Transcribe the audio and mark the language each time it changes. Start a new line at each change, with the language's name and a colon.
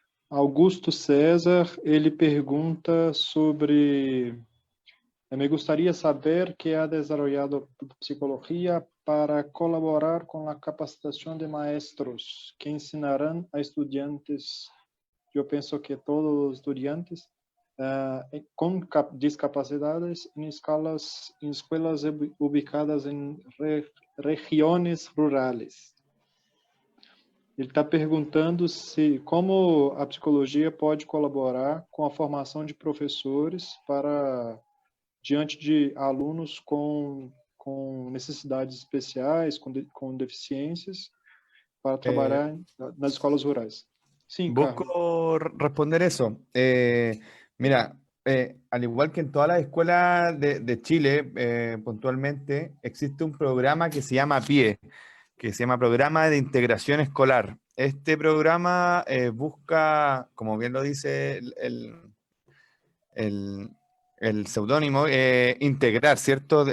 Portuguese: Augusto César, ele pergunta sobre...
Spanish: Me gustaría saber que ha desarrollado psicología para colaborar con la capacitación de maestros que ensinarán a estudiantes, yo pienso que todos los estudiantes, con discapacidades en escuelas ubicadas en regiones rurales.
Portuguese: Ele está perguntando como a psicologia pode colaborar com a formação de professores diante de alunos com necessidades especiais, com deficiências, para trabalhar nas escolas rurais.
Spanish: Sí, busco responder eso. Mira, al igual que en todas las escuelas de Chile, puntualmente, existe un programa que se llama PIE, que se llama Programa de Integración Escolar. Este programa busca, como bien lo dice el seudónimo, integrar, ¿cierto?